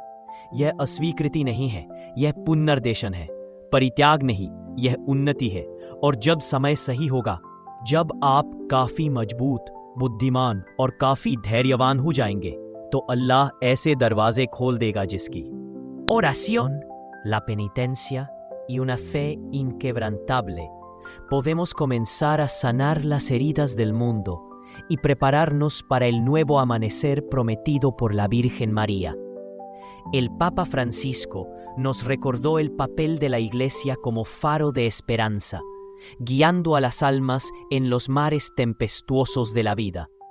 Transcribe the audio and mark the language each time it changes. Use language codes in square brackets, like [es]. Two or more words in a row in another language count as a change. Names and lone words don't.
[hi] यह अस्वीकृति नहीं है, यह पुनर्निर्देशन है। परित्याग नहीं, यह उन्नति है। और जब समय सही होगा, जब आप काफी मजबूत, बुद्धिमान और काफी धैर्यवान हो जाएंगे, तो अल्लाह ऐसे दरवाजे खोल देगा जिसकी [es] oración, la penitencia y una fe inquebrantable podemos comenzar a sanar las heridas del mundo y prepararnos para el nuevo amanecer prometido por la Virgen María. El Papa Francisco nos recordó el papel de la Iglesia como faro de esperanza, guiando a las almas en los mares tempestuosos de la vida.